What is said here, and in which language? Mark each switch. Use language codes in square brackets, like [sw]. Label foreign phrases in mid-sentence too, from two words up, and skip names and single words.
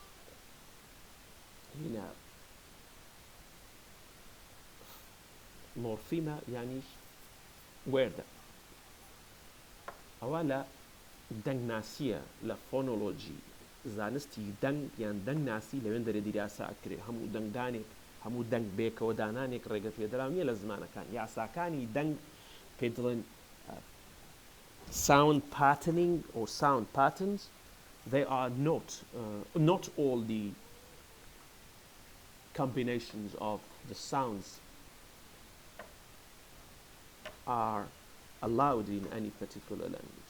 [ckb] هینە مۆرفیمە یانی وێردە ئەوە لە دەنگ ناسیە لە فۆنۆلۆجی زانستی دەنگ یان دەنگ ناسی لەوێن دەرێ دیراسا ئەکرێ هەموو دەنگدانێک هەموو دەنگ بێکەوە دانانێک ڕێگە پێدراو نیە لە زمانەکان یاساکانی دەنگ پێ دڵێن [en] sound patterning or sound patterns they are not all the combinations of the sounds are allowed in any particular language.